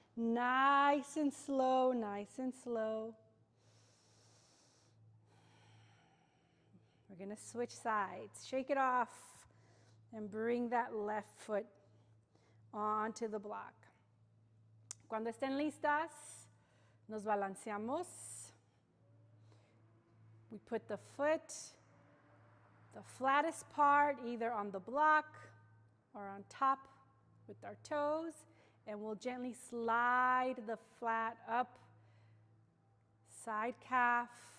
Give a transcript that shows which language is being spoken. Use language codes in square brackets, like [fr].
[en] Nice and slow, nice and slow. We're going to switch sides. Shake it off and bring that left foot onto the block. [es] Cuando estén listas, nos balanceamos. [en] We put the foot, the flattest part, either on the block or on top with our toes, and we'll gently slide the flat up, side calf,